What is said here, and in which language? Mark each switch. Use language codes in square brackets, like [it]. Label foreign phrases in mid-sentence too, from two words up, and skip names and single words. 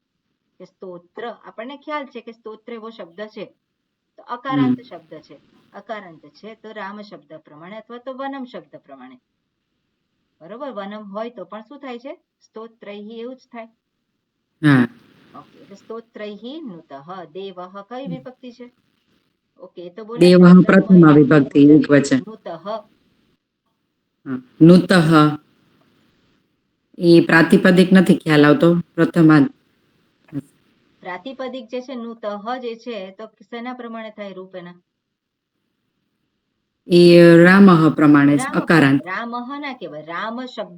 [gu] કે સ્તોત્ર, આપણને ખ્યાલ છે કે સ્તોત્ર એવો શબ્દ છે, તો અકારાંત શબ્દ છે. અકારાંત છે તો રામ શબ્દ પ્રમાણે અથવા તો વનમ શબ્દ પ્રમાણે. બરોબર, વનમ હોય તો પણ શું થાય છે? સ્તોત્રૈઃ એવું જ થાય. [hi] हाँ [gu] ઓકે. એટલે [sa] स्तोत्रैः नुतः. [gu] દેવઃ કઈ વિભક્તિ છે? ઓકે, તો બોલે [sa] देवः प्रथमा विभक्ति एकवचन. [gu] નુતઃ. नुतः એ પ્રાતિપદિક નથી ખ્યાલ આવતો. પ્રથમા પ્રાતિપદિક જે છે નુતઃ જે છે, તો શેના પ્રમાણે થાય રૂપ એના? એ રામઃ પ્રમાણે અકારાંત. રામઃ ના કહેવાય, રામ શબ્દ